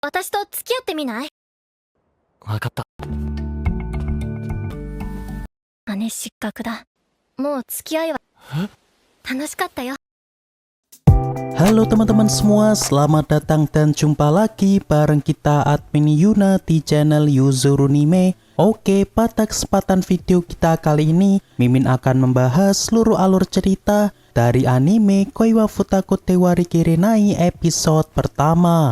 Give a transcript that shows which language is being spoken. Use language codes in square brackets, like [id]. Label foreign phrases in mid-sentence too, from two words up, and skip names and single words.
[ja] 私と付き合ってみない？わかった。姉失格だ。もう付き合いは楽しかったよ。 [id] Halo teman-teman semua, selamat datang dan jumpa lagi bareng kita admin Yuna di channel Yuzurunime. Oke, pada kesempatan video kita kali ini, Mimin akan membahas seluruh alur cerita dari anime Koi wa Futaku Tewa Rikirenai episode pertama.